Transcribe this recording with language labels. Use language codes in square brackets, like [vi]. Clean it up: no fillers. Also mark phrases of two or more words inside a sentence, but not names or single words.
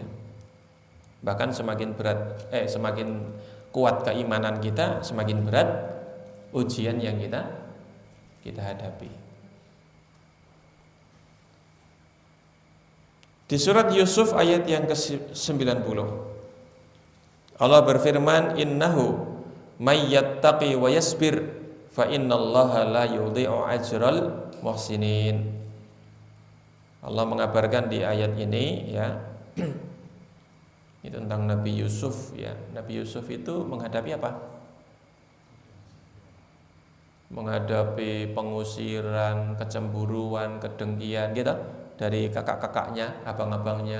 [id] Bahkan semakin kuat keimanan kita, semakin berat ujian yang kita hadapi. Di surat Yusuf ayat yang ke-90 Allah berfirman, [ar] إنه من يتق ويصبر فإن الله لا يضيع أجر المحسنين. [id] Allah mengabarkan di ayat ini ya, itu tentang Nabi Yusuf ya. Nabi Yusuf itu menghadapi apa? Menghadapi pengusiran, kecemburuan, kedengkian gitu dari kakak-kakaknya, abang-abangnya.